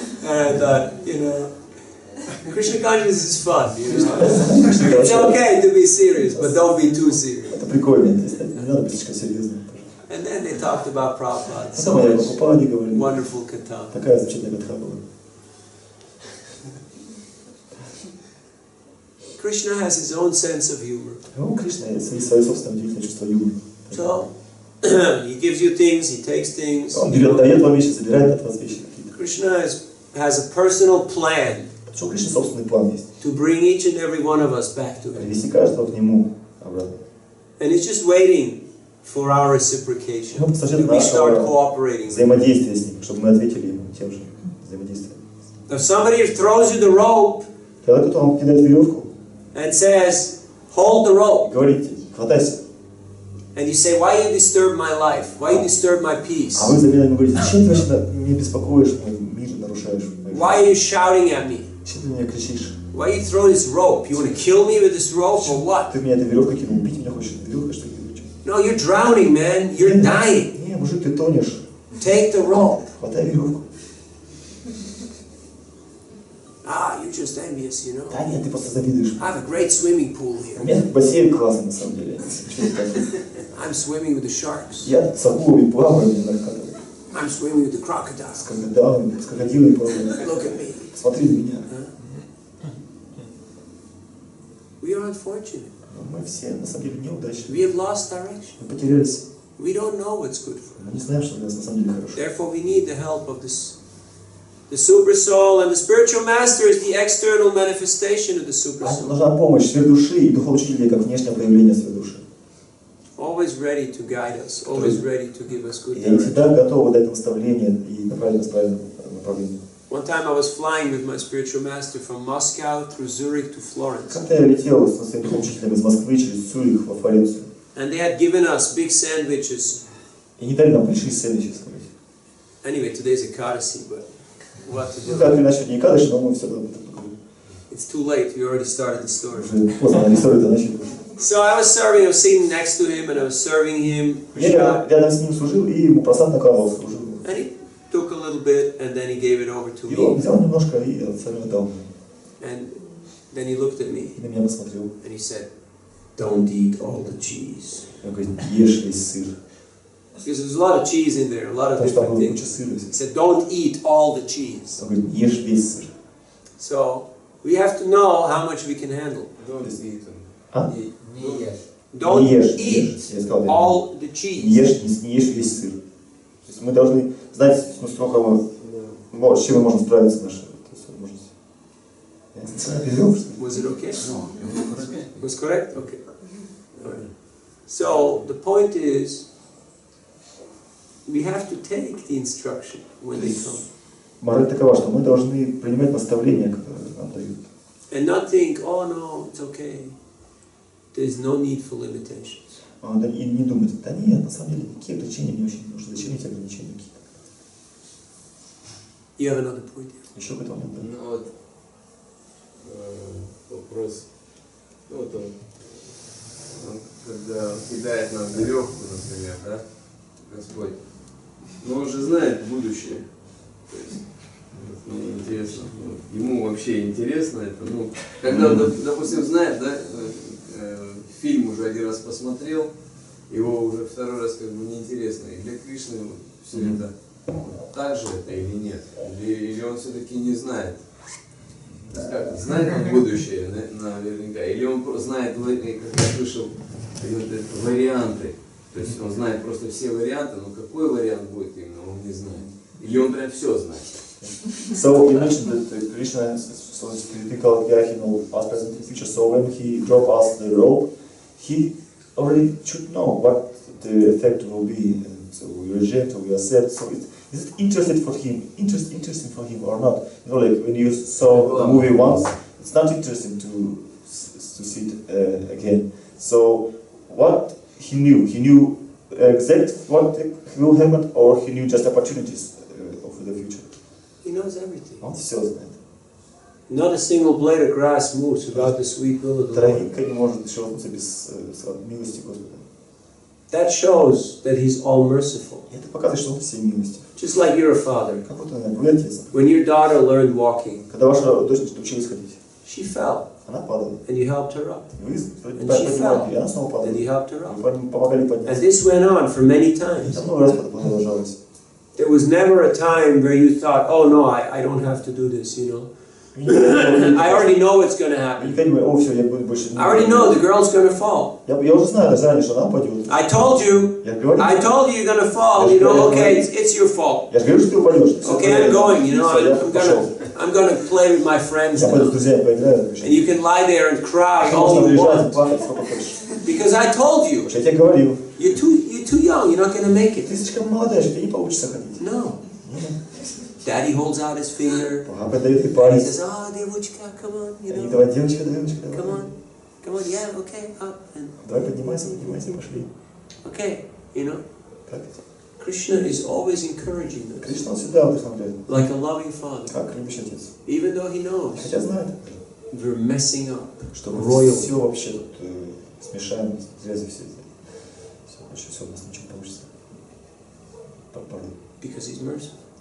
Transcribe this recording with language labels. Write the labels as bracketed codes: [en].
[en] And I thought, you know, Krishna consciousness is fun, you know. It's okay to be serious, but don't be too serious. [ru] Это прикольно, не надо быть слишком серьезным. [en] And then they talked about Prabhupada. So [ru] Потом они о [en] much [ru] Прабхупаде говорили. [en] wonderful katha. [ru] Такая замечательная катха была. [en] Krishna has his own sense of humor. [ru] Ну, Кришна свое собственное удивительное чувство юмора. [en] So, he gives you things, he takes things. [ru] Он берет, дает вам вещи, забирает от вас вещи какие-то. [en] Krishna has a personal plan [ru] Потому что у Кришны собственный план есть. [en] to bring each and every one of us back to him. [ru] Привести каждого к нему обратно. [en] And he's just waiting for our reciprocation. [ru] Ну, [en] That we start cooperating. [ru] Взаимодействие с ним, чтобы мы ответили ему тем же взаимодействием. [en] If somebody throws you the rope [ru] Когда кто-то вам кидает веревку, [en] and says, hold the rope, [ru] говорите, хватайся. [en] and you say, why you disturb my life? Why you disturb my peace? [ru] А вы взамен ему говорите, зачем ты вообще меня беспокоишь, мой мир нарушаешь? [en] Why are you shouting at me? [ru] Зачем ты меня кричишь? [en] Why you throw this rope? You want to kill me with this rope or what? [ru] Ты меня этой веревкой кинул, убить меня хочешь? Веревка, что ли? [en] No, you're drowning, man. You're dying. [ru] Не, мужик, ты тонешь. [en] Take the rope. [ru] Хватай веревку. [en] You're just envious, you know. [ru] Да нет, ты просто завидуешь. [en] I have a great swimming pool [ru] У [en] here. [ru] меня бассейн классный, на самом деле. [en] I'm swimming with the sharks. [ru] Я с акулами плаваю, не знаю, как это. [en] I'm swimming with the crocodiles. [ru] С крокодилами плаваю. [en] Look at me. [ru] Смотри на меня. [en] unfortunate. [ru] Мы все на самом деле неудачны. [en] We have lost direction. [ru] Мы потерялись. [en] We don't know what's good for us. [ru] Мы не знаем, что для нас на самом деле хорошо. [en] Therefore, we need the help of the super soul, and the spiritual master is the external manifestation of the super soul. [ru] Нужна помощь сверхдуши и духоучителя как внешнее проявление сверхдуши. [en] Always ready to guide us, always ready to give us good [ru] И они [en] direction. [ru] всегда готовы дать наставление и направить нас в правильном направлении. [en] One time I was flying with my spiritual master from Moscow through Zurich to Florence. [ru] Как-то я летел со своим духоучителем из Москвы через Цюрих во Флоренцию. [en] And they had given us big sandwiches. [ru] И не дали нам большие сэндвичи. [en] Anyway, today's a Kadasi, but what to [ru] Ну, так [en] do? [ru] или иначе, не кадыш, но мы все равно. [en] It's too late, we already started the story. [ru] Уже поздно, они историю-то начали. [en] So I was serving, I was sitting next to him and I was serving him [ru] Я [en] prasad. [ru] рядом с ним служил, и ему просад накладывал, служил. [en] And he took a little bit and then he gave it over to [ru] И он [en] me. [ru] взял немножко и остальное дал. [en] And then he looked at me [ru] И на меня посмотрел. [en] and he said, "Don't eat all the cheese." [ru] Он говорит, ешь весь сыр. [en] Because there's a lot of cheese in there, a lot of [ru] Потому что там [en] different [ru] было куча [en] things. [ru] сыра. [en] He said, "Don't eat all the cheese." [ru] Он говорит, ешь весь сыр. [en] So we have to know how much we can handle. [ru] А? [en] Don't [ru] Не ешь, не [en] eat [ru] ешь. Я сказал, [en] all the [ru] не [en] cheese. [ru] ешь, не ешь весь сыр. То есть мы должны знать, сколько мы, с чем мы можем справиться нашей возможности. Я не знаю, перевел, что ли? [en] Was it okay? Was correct? Okay. Alright. So the point is, we have to take the instruction when they come, [ru] Мораль такова, что мы должны принимать наставления, которые нам дают. [en] and not think, "Oh no, it's okay." There's no need for limitations. [ru] И не думать, да нет, на самом деле, какие ограничения мне очень не нужны, зачем эти ограничения какие-то? [en] You have another point? [ru] Еще какой-то момент, да? Ну вот вопрос, ну вот он когда кидает нам веревку, например, да, Господь, но он же знает будущее, то есть мне интересно, ему вообще интересно это, ну, когда, допустим, знает, да, фильм уже один раз посмотрел, его уже второй раз как бы неинтересно, и для Кришны все это, так же это или нет, или он все-таки не знает. Как, знает он будущее наверняка, или он знает, как я слышал, варианты, то есть он знает просто все варианты, но какой вариант будет именно, он не знает. Или он прям все знает. [en] So you mentioned that Krishna is so typical guy, he knows past, present, and future. So when he drop us the rope, he already should know what the effect will be. And so we reject or we accept. So is it interesting for him or not? You know, like when you saw the movie once, it's not interesting to see it again. So what he knew exact what will happen, or he knew just opportunities for the future. He knows everything. [ru] Он все знает. [en] Not a single blade of grass moves without the sweet will of the Lord. [ru] Травинка не может шелохнуться без милости Господа. [en] That shows that He's all merciful. [ru] И это показывает, что он все милостив. [en] Just like you're a father. [ru] Как вот вы отец. [en] When your daughter learned walking, [ru] Когда ваша дочь училась ходить, [en] she fell, [ru] она падала. [en] and you helped her up, [ru] Вы [en] And she [ru] поднимали, и она снова падала. [en] and you helped her up. [ru] Вы помогали [en] And [ru] подняться. [en] this went on for many [ru] И [en] times. [ru] это много раз продолжалось. [en] There was never a time where you thought, "Oh no, I don't have to do this," you know. I already know what's going to [ru] Вы [en] happen. [ru] никогда не думали, о, все, я буду больше не... [en] I already know the girl's going to fall. [ru] Я уже знаю заранее, что она упадет. [en] I told you [ru] Я говорю, [en] you're going to fall. You know, okay, it's your fault. [ru] я же говорю, что ты упадешь. [en] Okay, I'm going. You know, [ru] Все, [en] I'm gonna play with my friends [ru] я пойду с [en] now. [ru] друзьями поиграю. [en] And you can lie there and cry all [ru] Можно [en] you [ru] лежать, [en] want [ru] плакать, сколько хочешь. [en] because I told you [ru] Потому что я тебе говорил, [en] you're too young. You're not going to make [ru] ты [en] it. [ru] слишком молодая, что тебе не получится ходить. [en] No. Daddy holds out his finger. [ru] Папа дает ей [en] He [ru] палец. [en] says, "Oh, [ru] девочка, [en] come on, you [ru] И [en] know, [ru] давай, девочка, давай. [en] come on, yeah, okay, up and [ru] Давай поднимайся, пошли. [en] okay, you know." [ru] Так? [en] Krishna is always encouraging us, [ru] Кришна всегда вдохновляет. [en] like a loving father, [ru] Как любящий отец. [en] even though he knows [ru] Хотя знает, [en] we're messing up [ru] что мы [en] royally. [ru] все вообще тут смешаем, грязи все. Все у нас ничего не получится. Порой. [en] because he's merciful,